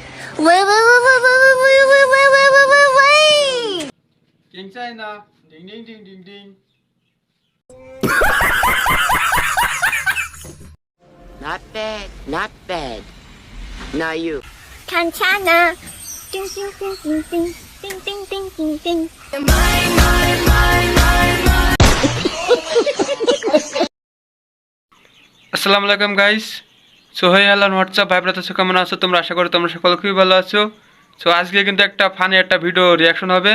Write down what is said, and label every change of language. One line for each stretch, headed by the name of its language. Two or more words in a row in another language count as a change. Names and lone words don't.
English: King China, ding ding ding ding ding. Not bad, not bad. Now you.
Korean: 괜찮아. 띵띵띵띵띵띵띵띵띵띵.
Arabic: السلام عليكم গাইস।
English: So hey hello
Bangla: হোয়াটসঅ্যাপ ভাই ব্রাদার, কেমন আছো তোমরা? আশা করি তোমরা সকলে খুবই ভালো আছো। সো আজকে কিন্তু একটা ফানি একটা
English: video reaction
Bangla: হবে।